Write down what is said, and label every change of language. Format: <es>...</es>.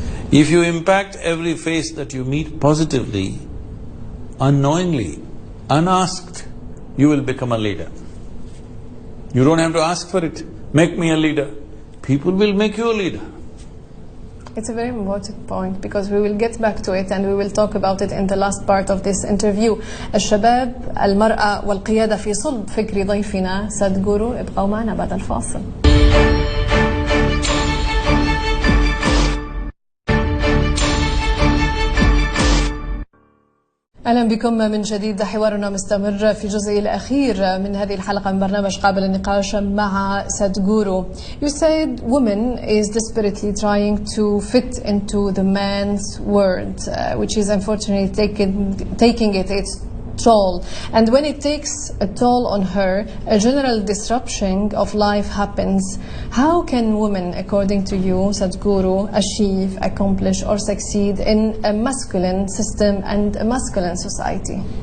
<en>If you impact every face that you meet positively, unknowingly, unasked, you will become a leader. You don't have to ask for it, make me a leader. People will make you a leader. It's a very important point because we will get back to it and we will talk about it in the last part of this interview.</en> <ar>الشباب، المرأة والقيادة في صلب فكر ضيفنا سادغورو. ابقوا معنا بعد الفاصل. أهلا بكم من جديد. حوارنا مستمر في الجزء الأخير من هذه الحلقة من برنامج قابل النقاش مع سادغورو.</ar> <en>You said woman is desperately trying to fit into the man's world, which is unfortunately taking its toll. And when it takes a toll on her, a general disruption of life happens. How can women, according to you, Sadguru, achieve, accomplish or succeed in a masculine system and a masculine society?</en>